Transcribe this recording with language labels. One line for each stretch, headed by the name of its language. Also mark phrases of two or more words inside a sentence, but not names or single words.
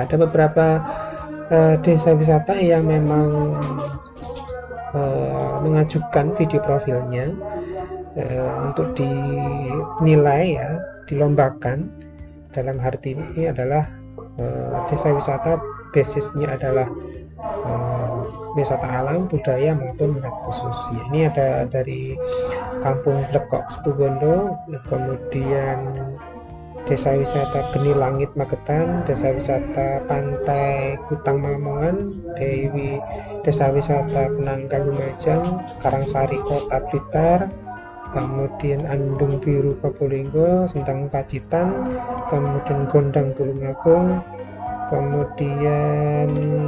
Indonesian: Ada beberapa desa wisata yang memang mengajukan video profilnya untuk dinilai ya, dilombakan. Dalam arti ini adalah desa wisata basisnya adalah wisata alam, budaya maupun minat khusus ya. Ini ada dari Kampung Lekok Situbondo, kemudian desa wisata Geni Langit Magetan, desa wisata Pantai Kutang Mamongan, desa wisata Penanggal Lumajang, Karangsari Kota Blitar, kemudian Andung Biru Probolinggo, Sentang Pacitan, kemudian Gondang Tulungagung, kemudian